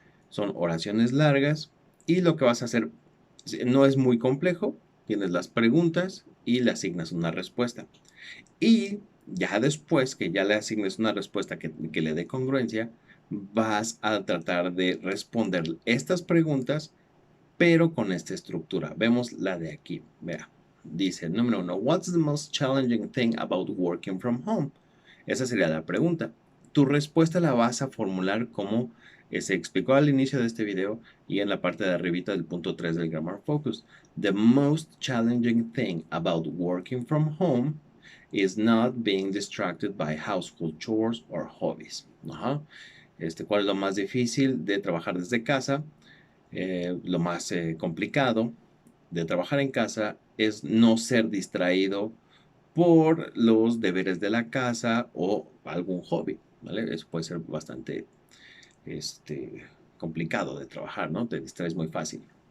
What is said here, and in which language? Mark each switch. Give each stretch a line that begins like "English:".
Spanish: Son oraciones largas y lo que vas a hacer no es muy complejo. Tienes las preguntas y le asignas una respuesta. Y ya después que ya le asignes una respuesta que le dé congruencia, vas a tratar de responder estas preguntas, pero con esta estructura. Vemos la de aquí. Vea. Dice, número 1,
English: what's the most challenging thing about working from home?
Spanish: Esa sería la pregunta. Tu respuesta la vas a formular como se explicó al inicio de este video y en la parte de arribita del punto 3 del Grammar Focus.
English: The most challenging thing about working from home is not being distracted by household chores or hobbies.
Spanish: Ajá. ¿Cuál es lo más difícil de trabajar desde casa? Lo más complicado de trabajar en casa es no ser distraído por los deberes de la casa o algún hobby, ¿vale? Eso puede ser bastante complicado de trabajar, ¿no? Te distraes muy fácil.